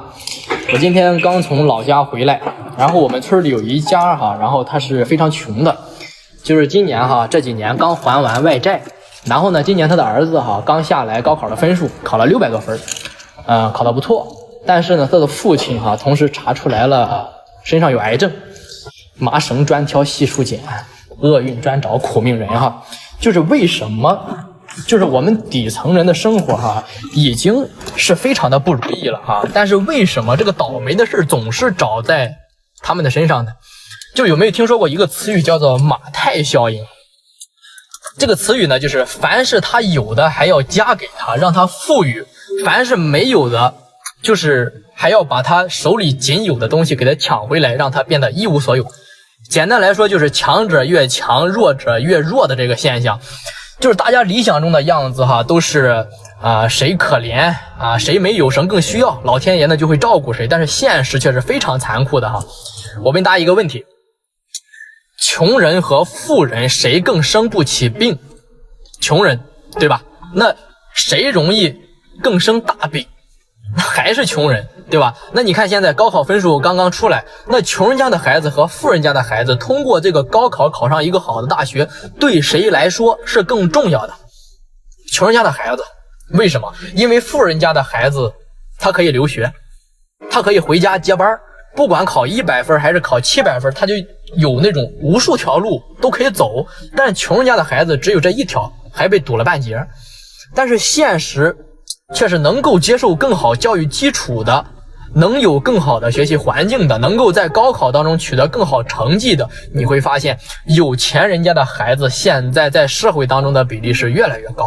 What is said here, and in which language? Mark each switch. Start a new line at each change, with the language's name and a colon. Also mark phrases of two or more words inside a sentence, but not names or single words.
Chinese: 我今天刚從老家回来，然后我们村里有一家然后他是非常穷的，就是今年这几年刚还完外債，然後呢今年他的兒子剛下來高考的分數考了600多分，考得不錯，但是呢他的父親同時查出來了身上有癌症，麻繩專挑細數揀，厄運專找苦命人就是為什麼？就是我們底層人的生活已經是非常的不如意了但是為什麼這個倒霉的事總是找在他們的身上呢？就有沒有聽說過一個詞語叫做馬太效應？這個詞語呢，就是凡是他有的還要加給他，讓他富裕；凡是沒有的，就是還要把他手裡僅有的東西給他搶回來，讓他變得一無所有。簡單來說，就是強者越強，弱者越弱的這個現象。就是大家理想中的樣子都是誰可憐誰沒有誰更需要，老天爺呢就會照顧誰，但是現實卻是非常殘酷的我問大家一個問題，窮人和富人誰更生不起病？窮人，對吧？那誰容易更生大病？還是窮人，對吧？那你看現在高考分數剛剛出來，那窮人家的孩子和富人家的孩子通過這個高考考上一個好的大學，對誰來說是更重要的？窮人家的孩子。為什麼？因為富人家的孩子他可以留學，他可以回家接班，不管考100分還是考700分，他就有那種無數條路都可以走。但是窮人家的孩子只有這一條，還被堵了半截。但是現實卻是能夠接受更好教育基礎的，能有更好的學習環境的，能夠在高考當中取得更好成績的，你會發現有錢人家的孩子現在在社會當中的比例是越來越高。